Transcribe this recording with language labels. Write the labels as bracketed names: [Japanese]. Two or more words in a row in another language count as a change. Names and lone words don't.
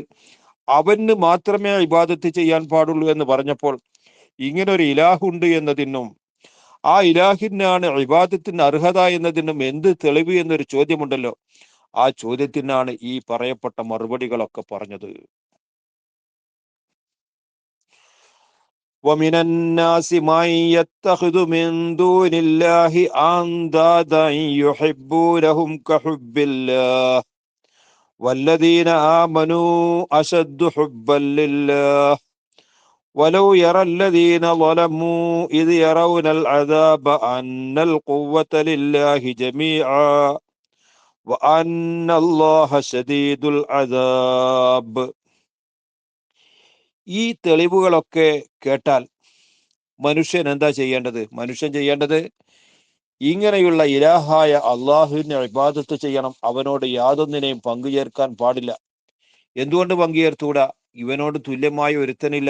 [Malayalam] അവന് മാത്രമേ ഇബാദത്ത് ചെയ്യാൻ പാടുള്ളൂ എന്ന് പറഞ്ഞപ്പോൾ ഇങ്ങനൊരു ഇലാഹുണ്ട് എന്നതിനും ആ ഇലാഹിനാണ് ഇബാദത്തിന് അർഹത എന്നതിനും എന്ത് തെളിവ് എന്നൊരു ചോദ്യമുണ്ടല്ലോ. ആ ചോദ്യത്തിനാണ് ഈ പറയപ്പെട്ട മറുപടികളൊക്കെ പറഞ്ഞത്. [Arabic] وَمِنَ النَّاسِ مَن يَتَّخِذُ مِن دُونِ اللَّهِ أَندَادًا يُحِبُّونَهُم كَحُبِّ اللَّهِ وَالَّذِينَ آمَنُوا أَشَدُّ حُبًّا لِلَّهِ وَلَوْ يَرَى الَّذِينَ ظَلَمُوا إِذْ يَرَوْنَ الْعَذَابَ أَنَّ الْقُوَّةَ لِلَّهِ جَمِيعًا وَأَنَّ اللَّهَ شَدِيدُ الْعَذَابِ. [Malayalam] ഈ തെളിവുകളൊക്കെ കേട്ടാൽ മനുഷ്യൻ എന്താ ചെയ്യേണ്ടത്? മനുഷ്യൻ ചെയ്യേണ്ടത് ഇങ്ങനെയുള്ള ഇലാഹായ അള്ളാഹുവിനെ ഇബാദത്ത് ചെയ്യണം. അവനോട് യാതൊന്നിനെയും പങ്കുചേർക്കാൻ പാടില്ല. എന്തുകൊണ്ട് പങ്കുചേർത്തൂടാ? ഇവനോട് തുല്യമായ ഒരുത്തനില്ല.